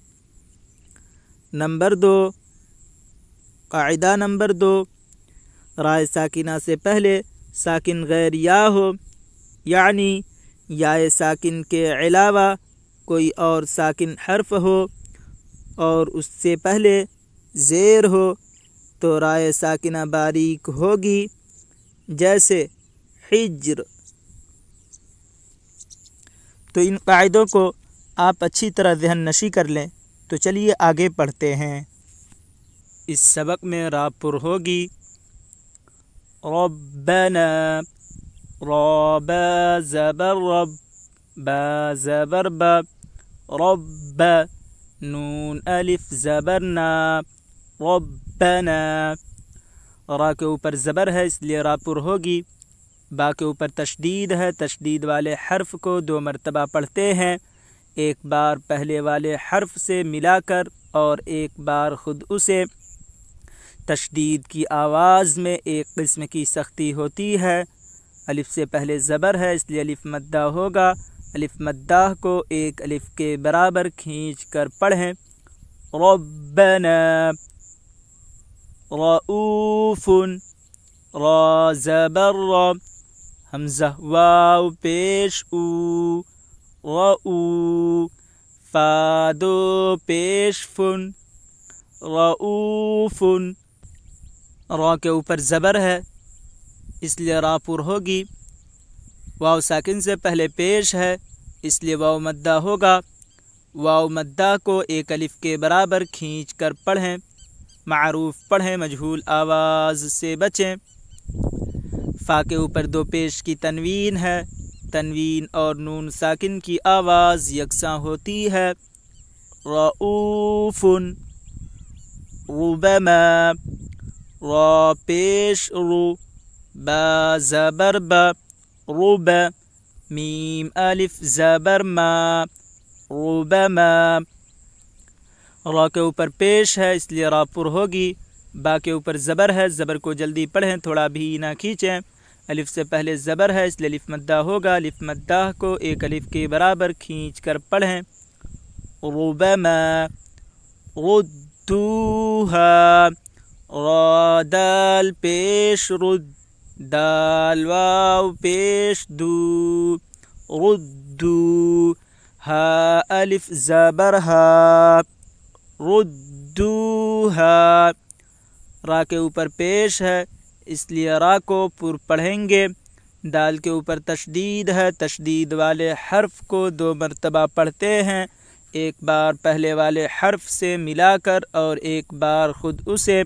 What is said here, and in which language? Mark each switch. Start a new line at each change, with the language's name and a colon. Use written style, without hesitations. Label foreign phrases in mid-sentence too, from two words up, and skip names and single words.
Urdu: نمبر 2 قاعدہ نمبر 2 رائے ساکنہ سے پہلے ساکن غیر یا ہو، یعنی یا ساکن کے علاوہ کوئی اور ساکن حرف ہو اور اس سے پہلے زیر ہو تو رائے ساکنہ باریک ہوگی جیسے حجر. تو ان قاعدوں کو آپ اچھی طرح ذہن نشی کر لیں. تو چلیے آگے پڑھتے ہیں. اس سبق میں را پر ہوگی ربنا، را با زبر رب، با زبر با، رب، نون الف زبر نا، ربنا. را کے اوپر زبر ہے اس لیے را پر ہوگی. با کے اوپر تشدید ہے، تشدید والے حرف کو 2 مرتبہ پڑھتے ہیں، ایک بار پہلے والے حرف سے ملا کر اور ایک بار خود اسے. تشدید کی آواز میں ایک قسم کی سختی ہوتی ہے. الف سے پہلے زبر ہے اس لیے الف مدہ ہوگا. الف مدہ کو ایک الف کے برابر کھینچ کر پڑھیں. ربنا. رؤوف، را زبر را، حمزہ واو پیش او، رؤو. فا دو پیش فن، رؤوف. را کے اوپر زبر ہے اس لیے را پر ہوگی. واو ساکن سے پہلے پیش ہے اس لیے واو مدہ ہوگا. واو مدہ کو ایک الف کے برابر کھینچ کر پڑھیں. معروف پڑھیں، مجہول آواز سے بچیں. فا کے اوپر 2 پیش کی تنوین ہے. تنوین اور نون ساکن کی آواز یکساں ہوتی ہے. رؤوف. ربما، را پیش رو، با زبر با، رب، میم الف زبر ما، ربما. را کے اوپر پیش ہے اس لیے را پر ہوگی. با کے اوپر زبر ہے، زبر کو جلدی پڑھیں، تھوڑا بھی نہ کھینچیں. الف سے پہلے زبر ہے اس لیے الف مدہ ہوگا. الف مدہ کو ایک الف کے برابر کھینچ کر پڑھیں. ربما. ردوها، را دال پیش رد، دال واو پیش دو، ردو. ہا الف زبر ہا، ردوها. را کے اوپر پیش ہے اس لیے را کو پر پڑھیں گے. دال کے اوپر تشدید ہے، تشدید والے حرف کو 2 مرتبہ پڑھتے ہیں، ایک بار پہلے والے حرف سے ملا کر اور ایک بار خود اسے.